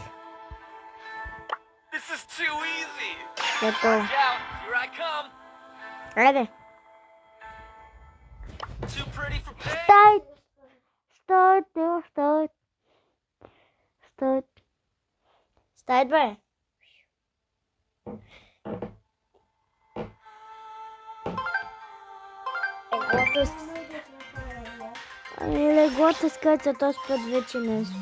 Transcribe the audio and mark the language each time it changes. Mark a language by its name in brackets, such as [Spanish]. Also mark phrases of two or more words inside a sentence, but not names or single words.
[English] This is too easy. [Bulgarian] Готово. [English] Watch out. Here I come. [Bulgarian] Айде. [English] Too pretty for pain. [Bulgarian] Стой! Стой, Тео, стой. Стой. Стой, бе. Леглото Ами леглото скача този път вече не.